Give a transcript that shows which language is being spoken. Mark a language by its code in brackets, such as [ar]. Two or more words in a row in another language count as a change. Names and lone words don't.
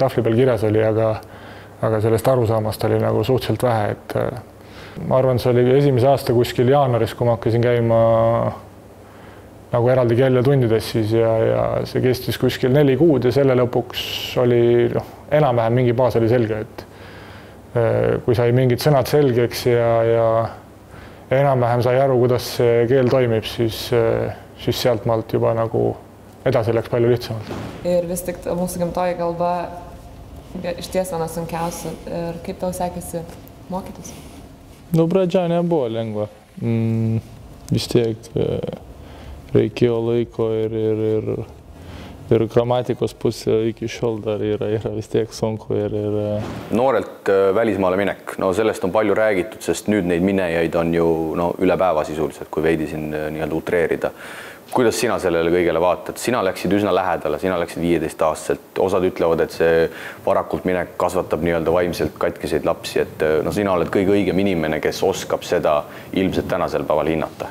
[et] tahvli peal kirjas oli, aga sellest arusaamast oli nagu suhteliselt vähe, et ma arvan, see oli esimese aasta kuskil jaanuaris, kui ma hakkasin käima nagu eraldi keeletundides siis ja see kestis kuskil 4 kuud ja selle lõpuks oli enam-vähem mingi baas oli selge, et kui sai mingid sõnad selgeks ja enam-vähem sai aru, kuidas see keel toimib, siis sealt maalt juba nagu edasi läks palju lihtsamalt. [lt] Ir vis tik mūsų gimtoji kalba iš ties viena sunkiausia. Ir kaip tau sekėsi mokytis? Pradžia nebuvo lengva. Vis tiek reikėjo laiko ir grammatikos pusė iki šiol dar yra vis tiek sunku. [et] Noorelt välismaale minek, sellest on palju räägitud, sest nüüd neid minejaid on ju üle päeva sisuliselt, kui veidi siin nii-öelda utreerida. Kuidas sina sellele kõigele vaatad? Sina läksid üsna lähedale, sina läksid 15-aastaselt. Osad ütlevad, et see varakult minek kasvatab nii-öelda vaimselt katkiseid lapsi, et sina oled kõige õigem inimene, kes oskab seda ilmselt tänasel päeval hinnata.